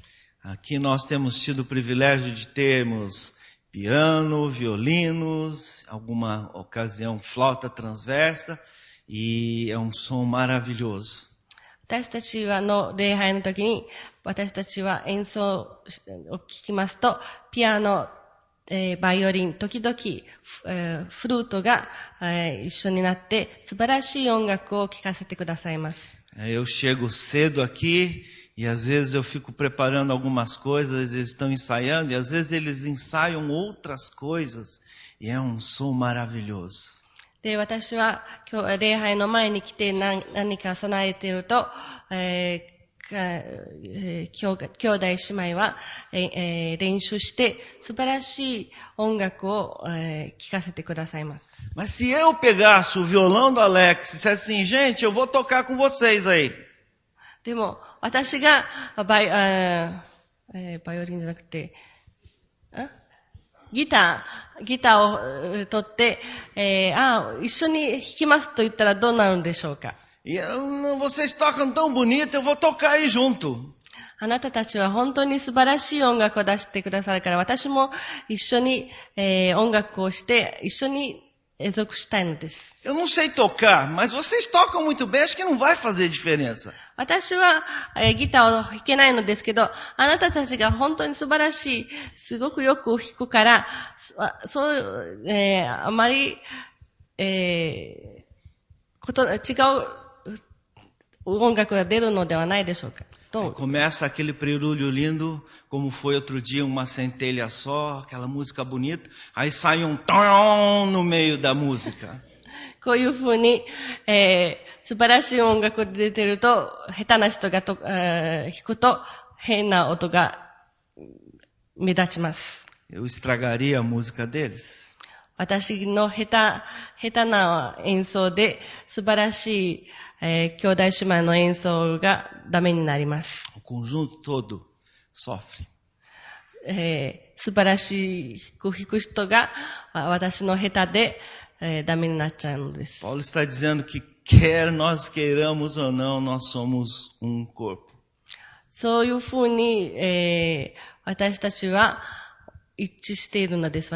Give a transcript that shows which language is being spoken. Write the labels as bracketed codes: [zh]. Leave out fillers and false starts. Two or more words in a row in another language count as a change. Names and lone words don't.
[pt] Aqui nós temos tido o privilégio de termos piano, violinos, alguma ocasião flauta transversa e é um som maravilhoso. [ja] 私たちの礼拝の時に私たちは演奏を聞きますとピアノ、バイオリン、時々、フルートが、一緒になって素晴らしい音楽を聴かせてくださいます。 [pt] Eu chego cedo aqui e às vezes eu fico preparando algumas coisas, eles estão ensaiando e às vezes eles ensaiam outras coisas e é um som maravilhoso. [ja] で、私は今日礼拝の前に来て何か備えていると、兄弟姉妹は、練習して素晴らしい音楽を、聴かせてくださいます。 [pt] Mas se eu pegasse o violão do Alex e dissesse assim, gente, eu vou tocar com vocês aí. [ja] でも、私がバイオリンじゃなくて、ギターを取って、一緒に弾きますと言ったらどうなるんでしょうか。 [pt] E vocês tocam tão bonito, eu vou tocar aí junto. [ja] あなたたちは本当に素晴らしい音楽を出してくださるから、私も一緒に、音楽をして一緒に演奏したいのです。 [pt] Eu não sei tocar, mas vocês tocam muito bem, acho que não vai fazer diferença. [ja] 私は、ギターを弾けないのですけど、あなたたちが本当に素晴らしい、すごくよく弾くから、そういう、あまり、違う音楽が出るのではないでしょうか。 [pt] Começa aquele prelúdio lindo, como foi outro dia, uma centelha só, aquela música bonita, aí sai um tom no meio da música. [ja] こういうふうに、素晴らしい音楽が出てると、下手な人が弾くと変な音が目立ちます。 [pt] Eu estragaria a música deles. [ja] 私の下手な演奏で素晴らしい兄弟姉妹の演奏がダメになります。 [pt] O conjunto todo sofre. [ja] 素晴らしい弾く人が私の下手で、ダメになっちゃうのです。 [pt] Paulo está dizendo que quer nós queiramos ou não, nós somos um corpo. [ja] そういうふうに、私たちは一致しているのです。